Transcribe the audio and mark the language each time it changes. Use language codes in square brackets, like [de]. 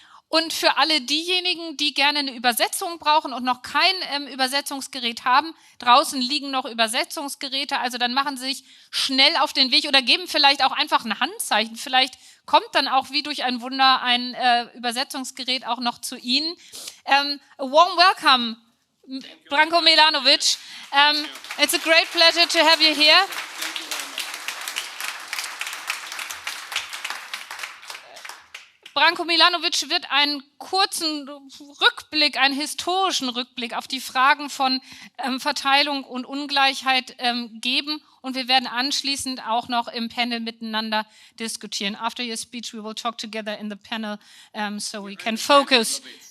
[de] Und für alle diejenigen, die gerne eine Übersetzung brauchen und noch kein Übersetzungsgerät haben, draußen liegen noch Übersetzungsgeräte, also dann machen Sie sich schnell auf den Weg oder geben vielleicht auch einfach ein Handzeichen. Vielleicht kommt dann auch wie durch ein Wunder ein Übersetzungsgerät auch noch zu Ihnen. [en] A warm welcome, Branko Milanović. It's a great pleasure to have you here. [de] Branko Milanović wird einen kurzen Rückblick, einen historischen Rückblick auf die Fragen von Verteilung und Ungleichheit geben und wir werden anschließend auch noch im Panel miteinander diskutieren. [en] After your speech we will talk together in the panel so we can focus.